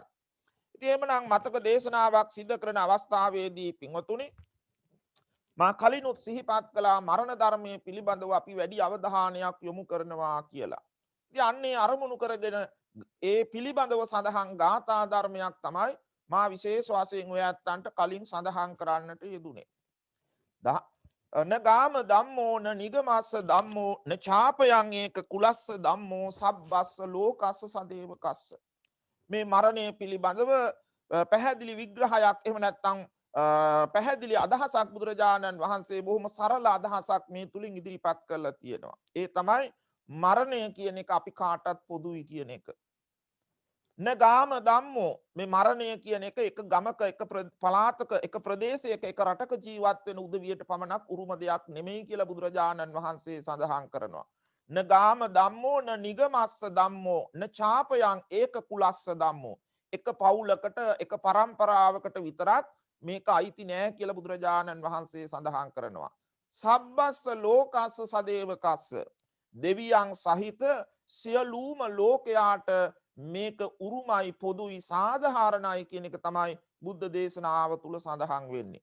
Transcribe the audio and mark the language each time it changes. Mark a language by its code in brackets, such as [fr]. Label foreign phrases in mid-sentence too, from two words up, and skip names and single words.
[si] ඉතින් එhmenan මතක දේශනාවක් සිද්ධ කරන අවස්ථාවේදී පින්වතුනි මා කලිනුත් සිහිපත් කළා මරණ ධර්මයේ පිළිබඳව අපි වැඩි අවධානයක් යොමු කරනවා කියලා. ඉතින් අන්නේ අරමුණු කරගෙන ඒ පිළිබඳව සඳහන් ගාථා ධර්මයක් තමයි මා විශේෂ වශයෙන් ඔය ඇත්තන්ට කලින් සඳහන් කරන්නට යෙදුනේ. [pi] න ගාම ධම්මෝ න නිගමස්ස ධම්මෝ න ඡාපයන් ඒක කුලස්ස ධම්මෝ සබ්බස්ස ලෝකස්ස සදේවකස්ස. [si] මේ මරණය පිළිබඳව පැහැදිලි විග්‍රහයක් එහෙම නැත්නම් පැහැදිලි අදහසක් බුදුරජාණන් වහන්සේ බොහොම සරල අදහසක් මේ තුලින් ඉදිරිපත් කරලා තියෙනවා. ඒ තමයි මරණය කියන එක අපි කාටත් පොදුයි කියන එක. [pi] න ගාම ධම්මෝ [si] මේ මරණය කියන එක ගමක එක පළාතක එක ප්‍රදේශයක එක රටක ජීවත් වෙන උදවියට පමණක් උරුම දෙයක් නෙමෙයි කියලා බුදුරජාණන් වහන්සේ සඳහන් කරනවා. [pi] න ගාම ධම්මෝ න නිගමස්ස ධම්මෝ න ඡාපයන් ඒක කුලස්ස ධම්මෝ. [si] එක පවුලකට එක පරම්පරාවකට විතරක් මේක අයිති නෑ කියලා බුදුරජාණන් වහන්සේ සඳහන් කරනවා. [pi] සබ්බස්ස ලෝකස්ස සදේවකස්ස. [si] දෙවියන් සහිත සියලුම ලෝකයාට මේක උරුමයි පොදුයි සාධාරණයි කියන එක තමයි බුද්ධ දේශනාව තුල සඳහන් වෙන්නේ.